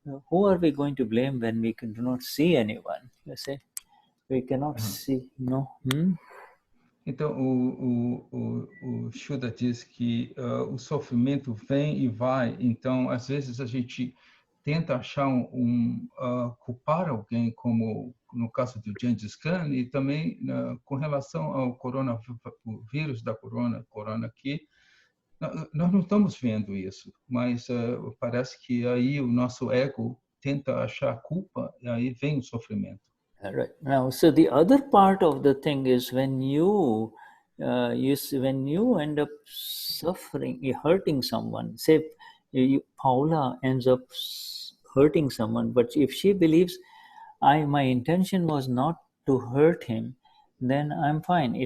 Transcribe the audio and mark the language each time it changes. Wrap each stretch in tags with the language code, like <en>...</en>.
<en>Who are we going to blame when we do not see anyone? You see, we cannot see. No.</en> <pt>Então, o Shuddha diz que o sofrimento vem e vai. Então, às vezes, a gente tenta achar culpar alguém, como no caso do Gengis Khan, e também com relação ao coronavírus da corona aqui, nós não estamos vendo isso, mas parece que aí o nosso ego tenta achar a culpa, e aí vem o sofrimento.</pt> <en>Right. Now, so the other part of the thing is when you end up suffering, hurting someone. Say, Paula ends up hurting someone, but if she believes, my intention was not to hurt him, then I'm fine.</en>